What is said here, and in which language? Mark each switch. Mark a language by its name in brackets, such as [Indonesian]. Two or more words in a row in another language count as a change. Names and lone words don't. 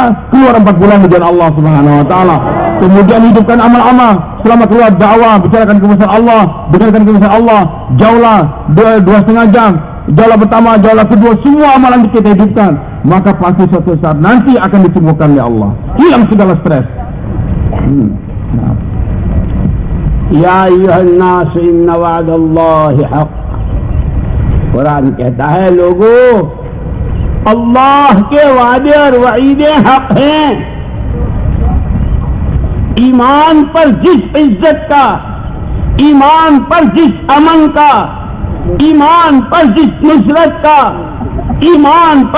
[Indonesian] Keluar 4 bulan di jalan Allah [Arabic] سبحانه وتعالى. [Indonesian] Kemudian hidupkan amal-amal. Selama keluar dakwah, bicarakan kebesaran Allah, dengarkan kebesaran Allah. Jauhlah 2,5 jam. Jauhlah pertama, jauhlah kedua, semua amalan kita hidupkan. Maka pasti suatu saat nanti akan disembuhkan oleh Allah. Hilang segala stres. [Arabic] یا ایھا الناس ان وعد اللہ حق. [Urdu] قرآن کہتا ہے لوگوں، اللہ کے وعدے اور وعیدیں حق ہیں. ایمان پر جس عزت کا، ایمان پر جس امن کا، ایمان پر جس نصرت کا، ایمان پر